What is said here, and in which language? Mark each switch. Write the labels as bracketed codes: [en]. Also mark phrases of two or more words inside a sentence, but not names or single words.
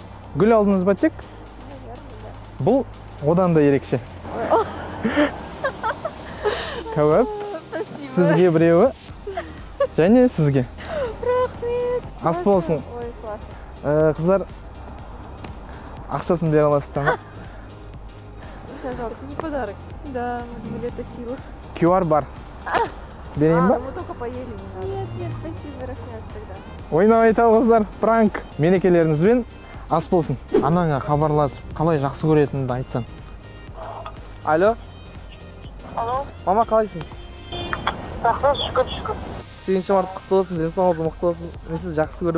[kk] Гүл алдыңыз ба тек? Бұл одан да ерекше. Кәуап. Сізге біреуі. Және сізге. Рахмет. Ас болсын. Қыздар, ақшасын бере аласыздар ма? [ru] Жалко, подарок. Да, это сила. [kk] QR бар. Берейін ба? [ru] Мы только поели. Нет, спасибо, Рахмет тогда. [kk] Ойнап айтал қыздар, пранк. Мерекелеріңізбен ас болсын. Анаңа хабарласып, қалай жақсы көретініңді айтсан. Алло. Алло. Мама, қалайсың? Рахмет, шүкір. 8 март құтты болсын, денсаулығыңыз мықты болсын. Мен сізді жақсы көремін.